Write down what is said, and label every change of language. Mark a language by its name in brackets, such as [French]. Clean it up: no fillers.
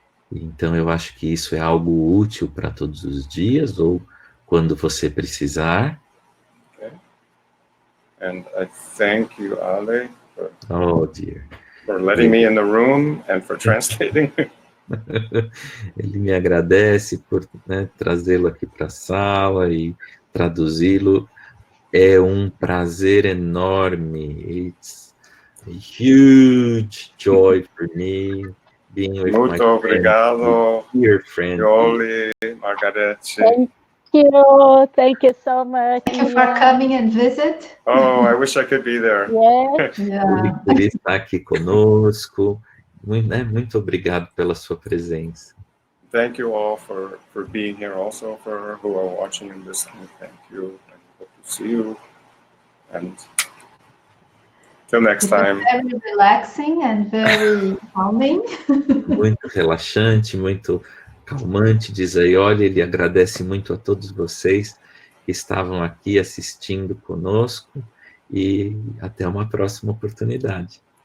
[Portuguese] Então eu acho que isso é algo útil para todos os dias, ou quando você precisar. [English] Okay. And I thank you, Ale, for letting me in the room and for translating. [Portuguese] Ele me agradece por, né, trazê-lo aqui para a sala e traduzi-lo. É um prazer enorme. [English] It's a huge joy for me being with my [Portuguese] obrigado, [English] dear friend. Yoli, Margarete. Thank you so much. Thank you for coming and visit. Oh, I wish I could be there. Yes. Yeah. [Portuguese] Por estar aqui conosco. Muito obrigado pela sua presença. [English] Thank you all for being here, also for who are watching and listening. Thank you. I hope to see you. And till next time. Very relaxing and very calming. [Portuguese] Muito relaxante, muito calmante, diz aí, olha, ele agradece muito a todos vocês que estavam aqui assistindo conosco e até uma próxima oportunidade.